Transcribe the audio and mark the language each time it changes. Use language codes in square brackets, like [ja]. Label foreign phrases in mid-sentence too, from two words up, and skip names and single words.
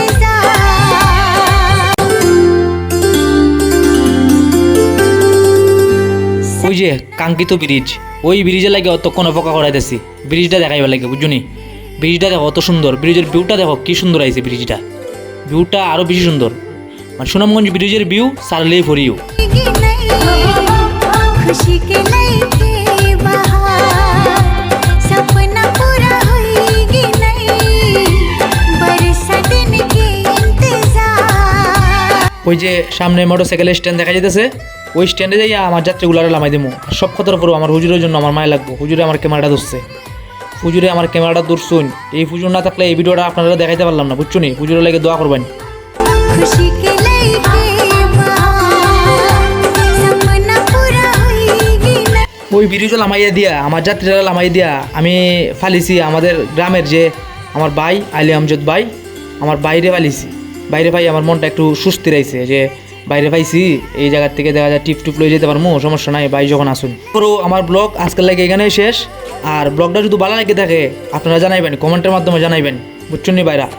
[syl] ওই যে কাঙ্ক্ষিত ব্রিজ, ওই ব্রিজে লাগে অতক্ষণ অপেক্ষা করাইতেছি, ব্রিজটা দেখাইবার লাগে, বুঝছো নি? ব্রিজটা দেখো কত সুন্দর, ব্রিজের ভিউটা দেখো কি সুন্দর আইছে, ব্রিজটা ভিউটা আরো বেশি সুন্দর। মানে সুনামগঞ্জ ব্রিজের ভিউ সারলেই ফরিও। [bho] खुशी के लईके बहार सपना पूरा होईगी नहीं बरसा दिन के इंतजार [syl] ওই যে সামনে মোটরসাইকেলের স্ট্যান্ড দেখা যাইতেছে, ওই স্ট্যান্ডে যাইয়া আমার যাত্রীগুলারে লামাই দেবো। আর সব কথার পরও আমার হুজুরের জন্য আমার মায় লাগবো। হুজুরে আমার ক্যামেরাটা ধরছে, হুজুরে আমার ক্যামেরাটা ধরছুন। এই হুজুর না থাকলে এই ভিডিওটা আপনারা দেখাইতে পারলাম না, বুঝছো নি? হুজুরের লাগে দোয়া করবেন। [bho] खुशी के लईके बहार सपना पूरा होईगी नहीं [syl] ওই ভিডিওটা লামাইয়া দিয়া, আমার যাত্রীরা লামাই দিয়া আমি ফালিছি আমাদের গ্রামের যে আমার ভাই আলী আমজদ ভাই, আমার বাইরে ফালিছি। বাইরে ভাই আমার মনটা একটু সুস্থ রয়েছে যে বাইরে পাইছি, এই জায়গার থেকে দেখা যায় টিপ টুপ লয়ে যেতে পারবো, সমস্যা নাই ভাই যখন আসুন। পুরো আমার ব্লগ আজকের লাগে এখানেই শেষ। আর ব্লগটা যদি ভালো লাগে থাকে আপনারা জানাইবেন, কমেন্টের মাধ্যমে জানাইবেন, বুঝছেন নি ভাইরা?